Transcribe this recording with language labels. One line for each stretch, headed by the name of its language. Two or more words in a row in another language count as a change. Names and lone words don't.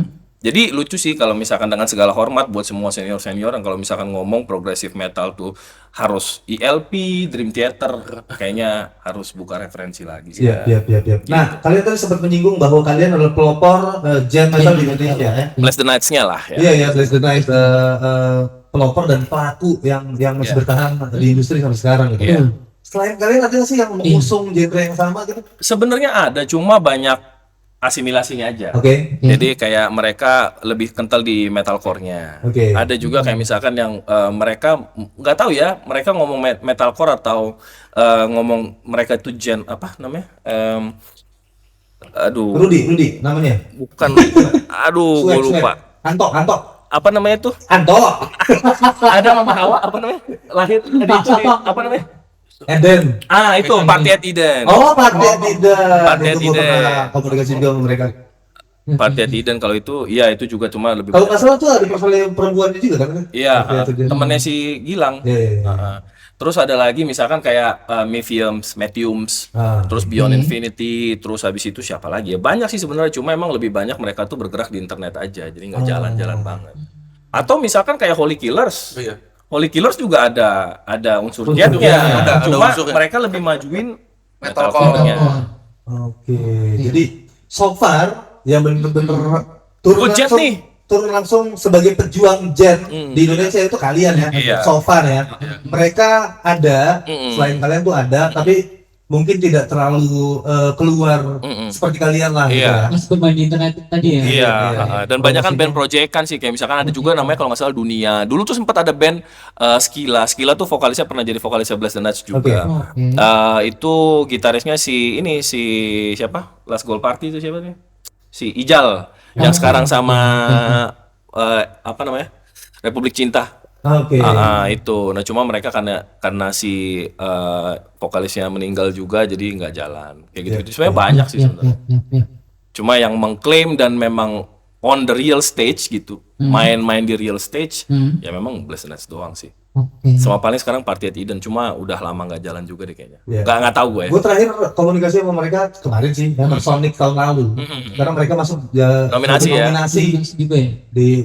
Indonesian: Jadi lucu sih kalau misalkan dengan segala hormat buat semua senior-senior yang kalau misalkan ngomong
English: progressive metal
Indonesian: tuh harus ELP, Dream Theater, kayaknya harus buka referensi lagi sih. Iya. Nah, kalian tadi sempat menyinggung bahwa kalian adalah pelopor Gen metal di Indonesia ya. Bless the Nights-nya lah ya. Iya, Bless the Night, pelopor dan pelaku yang masih bertahan di industri sampai sekarang gitu. Iya. Selain kalian ada nggak sih yang mengusung genre yang sama gitu? Sebenarnya ada, cuma banyak asimilasinya aja. Jadi kayak mereka lebih kental di metalcore-nya. Ada juga kayak misalkan yang mereka nggak tahu ya, mereka ngomong metalcore atau ngomong mereka itu Gen apa namanya? Rudy namanya. Bukan. Aduh, gue lupa. Anto. Apa namanya tuh? Anto. Ada Mama Hawa apa namanya? Lahir di apa namanya? Eden. Itu Party at Eden. Party at Eden. Party at Itu Eden. komunikasi juga sama mereka. Party at Eden kalau itu, iya itu juga cuma lebih. Kalau nggak salah tuh ada personil perempuannya juga kan? Iya, temennya si Gilang. Iya. Terus ada lagi misalkan kayak Matthews, terus Beyond Infinity, terus habis itu siapa lagi ya? Banyak sih sebenarnya, cuma emang lebih banyak mereka tuh bergerak di internet aja, jadi nggak jalan-jalan banget. Atau misalkan kayak Holy Killers. Holy Killers juga ada unsur Gen-nya, cuma mereka lebih majuin metalcore-nya. Jadi
English: so far
Indonesian: yang bener-bener turun langsung sebagai pejuang Gen di Indonesia itu kalian ya.
English: So far
Indonesian: ya. Mereka ada, selain kalian tuh ada, tapi mungkin tidak terlalu keluar seperti kalian lah gitu ya. Mas bermain di internet tadi ya. Iya, dan banyak kan band proyekan sih, kayak misalkan ada juga namanya kalau nggak salah Dunia. Dulu tuh sempat ada band Skila tuh vokalisnya pernah jadi vokalisnya Bless the Nights juga. Itu gitarisnya si siapa? Last Goal Party itu siapa nih? Si Ijal yang sekarang sama apa namanya? Republik Cinta. Itu. Nah cuma mereka karena si vokalisnya meninggal juga jadi nggak jalan kayak gitu. Sebenarnya banyak sih sebenarnya. Cuma yang mengklaim dan memang
English: on the real stage
Indonesian: gitu, main-main di
English: real stage,
Indonesian: ya memang Bless the Nights doang sih. Sama paling sekarang Party at Eden, cuma udah lama nggak jalan juga deh kayaknya. Nggak tahu gue. Gue terakhir komunikasi sama mereka kemarin sih, Sonic tahun lalu. Karena mereka masuk nominasi juga ya. Di